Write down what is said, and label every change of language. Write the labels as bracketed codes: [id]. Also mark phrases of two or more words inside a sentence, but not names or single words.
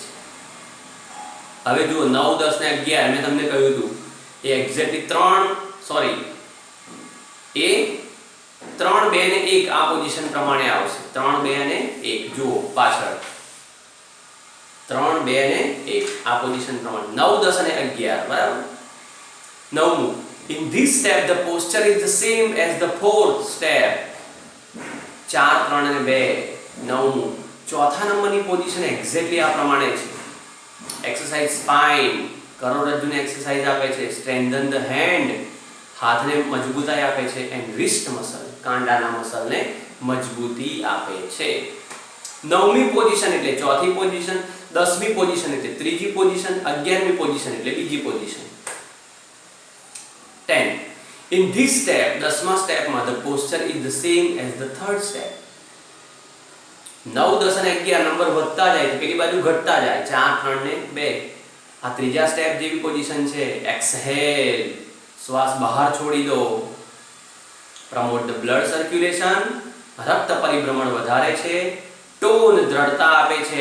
[gu] હવે જુઓ 9, 10 ને 11 મેં તમને કહ્યું હતું એ એક્ઝેક્ટલી 3, 2 ને 1 આ પોઝિશન પ્રમાણે આવશે. 3, 2 અને 1 જુઓ પાછળ. 3, 2 અને 1 આ પોઝિશન પ્રમાણે 9, 10 અને 11. બરાબર. 9મું. [en] In this step the posture is the same as the 4th step. [gu] 4, 3 અને 2. 9મું. ચોથા નંબરની પોઝિશન એક્ઝેક્ટલી આ પ્રમાણે છે. [en] exercise spine. [gu] કરોડરજ્જુને એક્સરસાઇઝ આપે છે. [en] strengthen the hand. [gu] હાથને મજબૂતાઈ આપે છે. [en] and wrist muscle. [gu] કાંડાના મસલને મજબૂતી આપે છે. 9મી પોઝિશન એટલે ચોથી પોઝિશન, 10મી પોઝિશન એટલે ત્રીજી પોઝિશન, 11મી પોઝિશન એટલે બીજી પોઝિશન. 10. [en] In this step, [gu] 10મા સ્ટેપમાં [en] the posture is the same as the third step. [gu] 9, 10 અને 11 નંબર વધતા જાય તો પેલી બાજુ ઘટતા જાય, 4, 3 ને 2. આ ત્રીજા સ્ટેપ જેવી પોઝિશન છે. એક્સહેલ, શ્વાસ બહાર છોડી દો. [en] promote the blood circulation, [gu] રક્ત પરિભ્રમણ વધારે છે. ટોન, દ્રઢતા આપે છે.